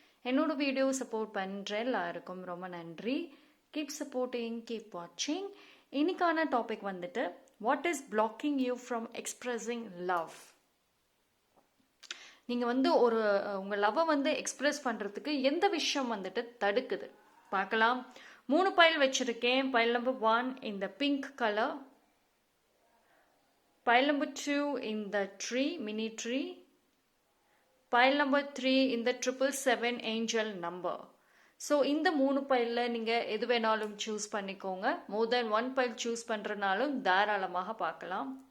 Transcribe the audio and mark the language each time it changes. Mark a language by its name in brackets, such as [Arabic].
[Tamil] என்னோட video support பண்ணுற எல்லாருக்கும் ரொம்ப நன்றி. [English] Keep supporting, keep வாட்சிங். [Tamil] இன்னைக்கான டாபிக் வந்துட்டு [English] What is blocking you from expressing love. [Tamil] நீங்கள் உங்கள் லவ்வை எக்ஸ்பிரஸ் பண்ணுறதுக்கு எந்த விஷயம் தடுக்குது பார்க்கலாம். 3 பைல் வச்சுருக்கேன். [English] Pile number 1 இந்த pink colour, pile number 2 in the tree, mini tree, pile number 3 in the 777 angel number. [Tamil] So இந்த 3 பைல்ல நீங்க எது வேணாலும் சூஸ் பண்ணிக்கோங்க. more than 1 பைல் சூஸ் பண்றனாலும் தாராளமாக பார்க்கலாம்.